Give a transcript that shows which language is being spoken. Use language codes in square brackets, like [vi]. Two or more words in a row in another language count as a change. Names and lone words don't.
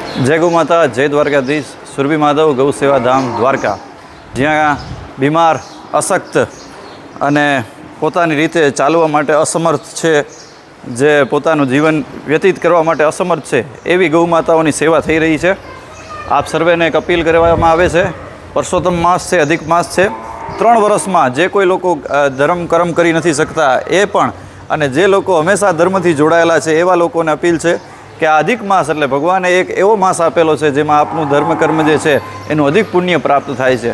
[hi] जय गौ माता, जय द्वारकाधीश। सुरभि माधव गौ सेवा धाम द्वारका, [gu] જ્યાં બીમાર, અશક્ત અને પોતાની રીતે ચાલવા માટે અસમર્થ છે, જે પોતાનું જીવન વ્યતીત કરવા માટે અસમર્થ છે, એવી ગૌ માતાઓની સેવા થઈ રહી છે। આપ સર્વેને એક અપીલ કરવામાં આવે છે, પરસોત્તમ માસ છે, અધિક માસ છે, 3 વર્ષમાં જે કોઈ લોકો ધર્મ કર્મ કરી નથી શકતા એ પણ, અને જે લોકો હંમેશા ધર્મથી જોડાયેલા છે એવા લોકોને અપીલ છે કે આ અધિક માસ એટલે ભગવાને એક એવો માસ આપેલો છે જેમાં આપનું ધર્મ કર્મ જે છે એનું અધિક પુણ્ય પ્રાપ્ત થાય છે।